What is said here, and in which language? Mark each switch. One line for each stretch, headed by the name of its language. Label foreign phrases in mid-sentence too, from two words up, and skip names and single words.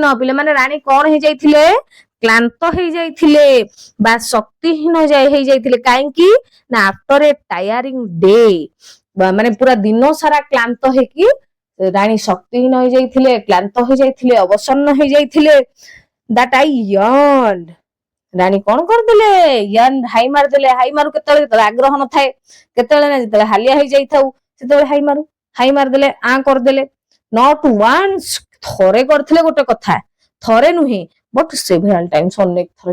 Odia: ପିଲାମାନେ ରାଣୀ କଣ ହେଇଯାଇଥିଲେ? କ୍ଳାନ୍ତ ହେଇଯାଇଥିଲେ ବା ଶକ୍ତିହୀନ ହେଇଯାଇଥିଲେ। କାହିଁକି ନା
English: after a tiring day,
Odia: ମାନେ ପୁରା ଦିନ ସାରା କ୍ଳାନ୍ତ ହେଇକି ରାଣୀ ଶକ୍ତିହୀନ ହେଇଯାଇଥିଲେ, କ୍ଳାନ୍ତ ହେଇଯାଇଥିଲେ, ଅବସନ୍ନ ହେଇଯାଇଥିଲେ।
English: that I yearned,
Odia: ରାଣୀ କଣ କରିଦେଲେ? ହାଇ ମାରିଦେଲେ। ହାଇ ମାରୁ କେତେବେଳେ? ଯେତେବେଳେ ଆଗ୍ରହ ନଥାଏ। କେତେବେଳେ ନା ଯେତେବେଳେ ହାଲିଆ ହେଇଯାଇଥାଉ, ସେତେବେଳେ ହାଇ ମାରୁ। ହାଇ ମାରିଦେଲେ, କରିଦେଲେ।
English: not once,
Odia: ଥରେ କରିଥିଲେ ଗୋଟେ କଥା, ଥରେ ନୁହେଁ,
English: but several times,
Odia: ଅନେକ ଥର।